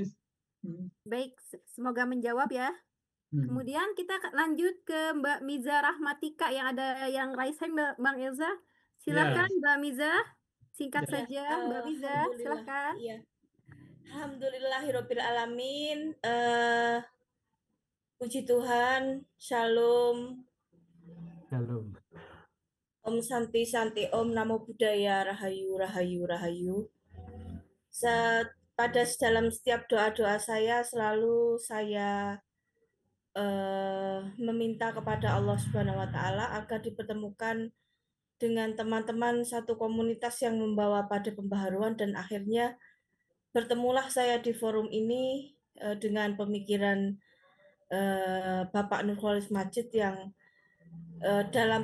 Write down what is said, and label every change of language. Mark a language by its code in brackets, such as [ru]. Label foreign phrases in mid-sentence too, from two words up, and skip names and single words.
[id] Baik, semoga menjawab ya. Kemudian kita lanjut ke Mbak Miza Rahmatika yang ada yang [en] raise hand, [id] Bang Elza. Silakan Mbak Miza, singkat saja Mbak Miza, silakan. Iya. [ar] Alhamdulillahirabbil alamin. [id] Puji Tuhan, Shalom. Shalom. [sa] Om Santi Santi, Om Namo Buddhaya, Rahayu Rahayu Rahayu. [id] Pada dalam setiap doa-doa saya selalu saya meminta kepada Allah [ar] Subhanahu wa Ta'ala [id] agar dipertemukan dengan teman-teman satu komunitas yang membawa pada pembaharuan, dan akhirnya bertemulah saya di forum ini dengan pemikiran Bapak Nurholis Majid yang dalam